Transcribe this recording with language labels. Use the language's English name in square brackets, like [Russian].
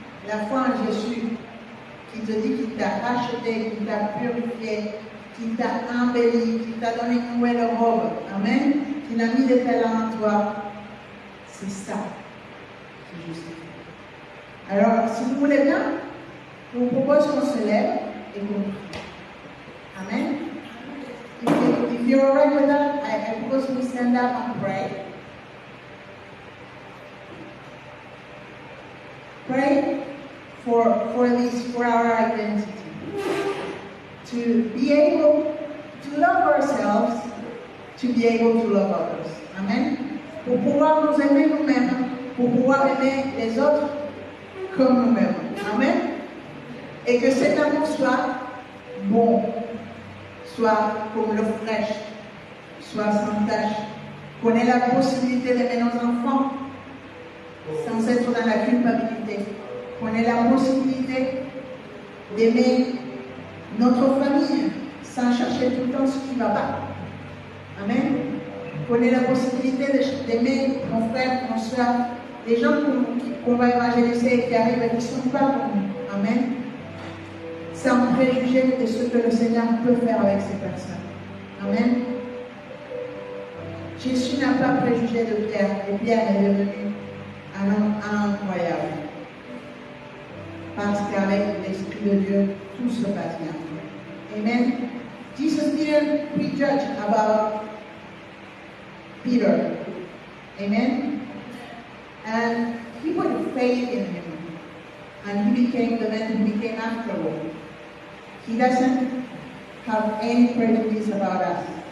[French] La foi en Jésus, qui te dit qu'il t'a racheté, qu'il t'a purifié, qu'il t'a embelli, qu'il t'a donné une nouvelle robe. Amen. Qu'il a mis des talents en toi. C'est ça qui justifie. Alors, si vous voulez bien, je vous propose qu'on se lève et qu'on prie. Amen. [English] If you're alright with that, I propose we stand up and pray. Pray for our identity. To be able to love ourselves, to be able to love others. Amen. [French] Pour pouvoir nous aimer nous-mêmes, pour pouvoir aimer les autres comme nous-mêmes. Amen. Et que cet amour soit bon, soit comme l'eau fraîche, soit sans tache. Qu'on ait la possibilité d'aimer nos enfants sans être dans la culpabilité. Qu'on ait la possibilité d'aimer notre famille sans chercher tout le temps ce qui ne va pas. Amen. qu'on ait la possibilité d'aimer mon frère, mon soeur, les gens qu'on va évangéliser et qui arrivent et qui ne sont pas pour nous. Amen. Sans préjuger de ce que le Seigneur peut faire avec ces personnes. Amen. Jésus n'a pas préjugé de Pierre, et Pierre est devenu un homme incroyable. Parce qu'avec l'Esprit de Dieu, tout se passe bien. Amen. [English] Jesus didn't prejudge about Peter. Amen. And he put faith in him. And he became the man who became afterward. He doesn't have any prejudice about us.